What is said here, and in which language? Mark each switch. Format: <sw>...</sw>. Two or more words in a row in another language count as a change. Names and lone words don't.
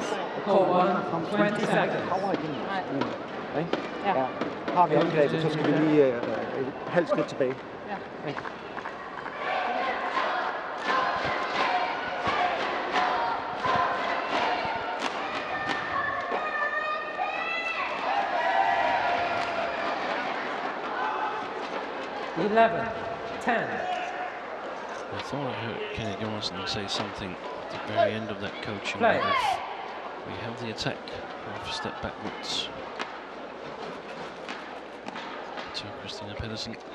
<en>Court 1, 20 seconds.</en> <da>Ja. Har vi angrebet, så skal vi lige et halvt skridt tilbage. Ja. 11, 10.</da> <en>I thought I heard Kenny Johnson say something at the very end of that coaching. Play. That if we have the attack, half a step backwards to Christina Pedersen.</en>